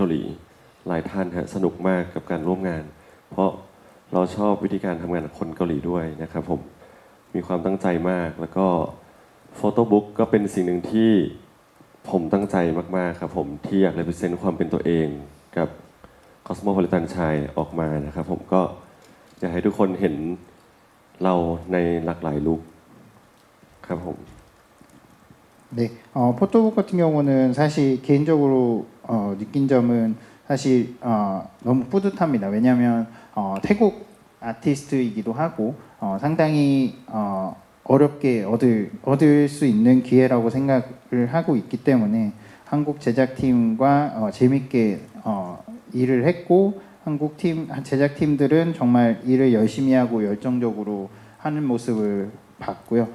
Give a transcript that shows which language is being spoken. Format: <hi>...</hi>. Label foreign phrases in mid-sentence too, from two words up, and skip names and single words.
<th>หลีหลายท่านฮะสนุกมากกับการร่วมงาน เพราะเราชอบวิธีการทำงานกับคนเกาหลีด้วยนะครับผมมีความตั้งใจมากแล้วก็โฟโต้บุ๊กก็เป็นสิ่งหนึ่งที่ผมตั้งใจมากๆครับผมที่อยากรีเซนต์ความเป็นตัวเองกับ Cosmopolitan ชายออกมานะครับผมก็อยากให้ทุกคนเห็นเราในหลากหลายลุคครับผม</th> <ko>네, 포토북 같은 경우는 사실 개인적으로 느낀 점은 사실 너무 뿌듯합니다. 왜냐하면 태국 아티스트이기도 하고 상당히 어렵게 얻을 수 있는 기회라고 생각을 하고 있기 때문에 한국 제작팀과 재밌게 일을 했고 한국 제작팀들은 정말 일을 열심히 하고 열정적으로 하는 모습을 봤고요.</ko>